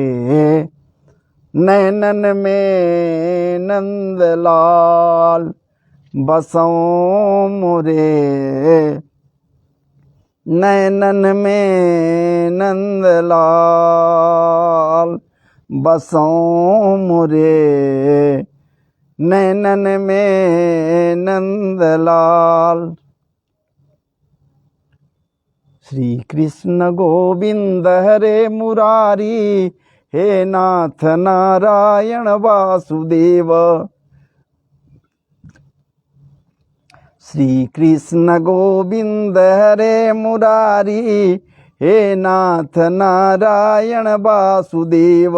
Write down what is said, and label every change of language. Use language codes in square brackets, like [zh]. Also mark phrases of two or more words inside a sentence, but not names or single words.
[hi] नैनन में नंदलाल बसों मोरे, नैनन में नंदलाल बसों मोरे, नैनन में नंदलाल। [sa] श्री कृष्ण गोविंद हरे मुरारी, हे नाथ नारायण वासुदेव। श्री कृष्ण गोविंद हरे मुरारी, हे नाथ नारायण वासुदेव।